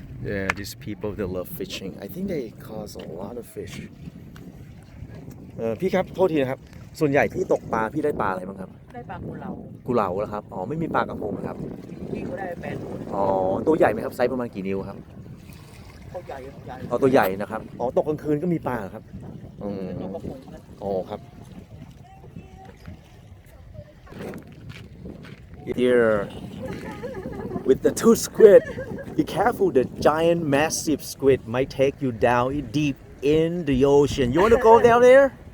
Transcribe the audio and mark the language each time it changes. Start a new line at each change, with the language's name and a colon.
English: Yeah, these people they love fishing. I think they caught a lot of fish.
Thai: พี่ครับโทษทีนะครับส่วนใหญ่พี่ตกปลาพี่ได้ปลาอะไรบ้างครับ ได้ปลากุเลา กุเหลาแล้วครับอ๋อไม่มีปลากระพงนะครับ พี่ก็ได้8 ตัว อ๋อตัวใหญ่ไหมครับไซส์ประมาณกี่นิ้วครับ ตัวใหญ่ อ๋อตัวใหญ่นะครับอ๋อตกกลางคืนก็มีปลาเหรอครับ ตัวกระพง
English: อ๋อครับ Here with the two squid be careful the giant massive squid might take you down deep in the ocean. You want to go down there?